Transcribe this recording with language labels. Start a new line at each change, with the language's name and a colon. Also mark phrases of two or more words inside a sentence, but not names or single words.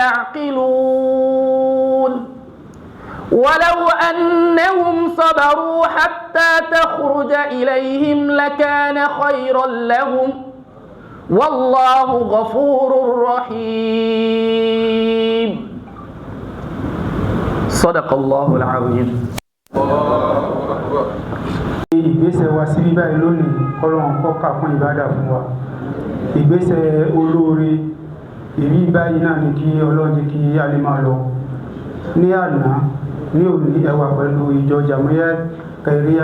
Arabic: يعقلون ولو أنهم صبروا حتى تخرج إليهم لكان خيرا لهم والله غفور رحيم صدق الله العظيم.
Yoruba: ìgbésẹ̀ wa sí bíbá yìí lónìí Ọlọ́run kó kà fún ìbádà fún wa ìgbésẹ̀ olóore èyí báyìí náà ni kí Ọlọ́run jẹ́ kí a lè máa lọ ní àná ní òní ẹwà pẹ̀lú ìjọ Jamiyat Khairiyya